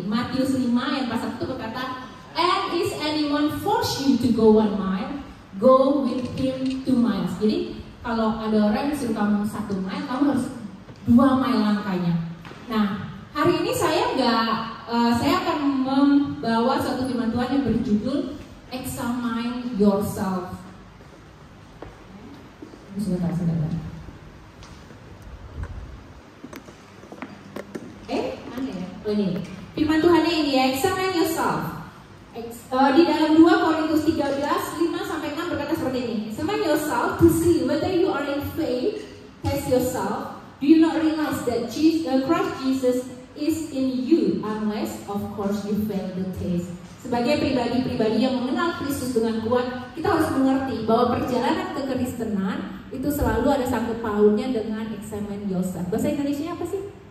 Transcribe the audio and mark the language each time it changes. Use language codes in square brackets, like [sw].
[id] Matius 5 ayat 1 berkata, [en] and is anyone force you to go 1 mile, go with him 2 miles. [id] Jadi kalau ada orang yang suruh kamu 1 mile, kamu harus 2 mile langkahnya. Nah, hari ini saya akan membawa suatu firman Tuhan yang berjudul Examine Yourself. Sebentar. Mana ya? Oh ini. Firman Tuhan ini ya, examine yourself. Di dalam 2 Korintus 13, 5-6 berkata seperti ini. [en] Examine yourself to see whether you are in faith. Test yourself. Do you not realize that Christ Jesus is in you, unless of course you fail the test. [id] Sebagai pribadi-pribadi yang mengenal Kristus dengan kuat, kita harus mengerti bahwa perjalanan kekristenan itu selalu ada sangkut pautnya dengan examine yourself. Bahasa Indonesianya apa sih?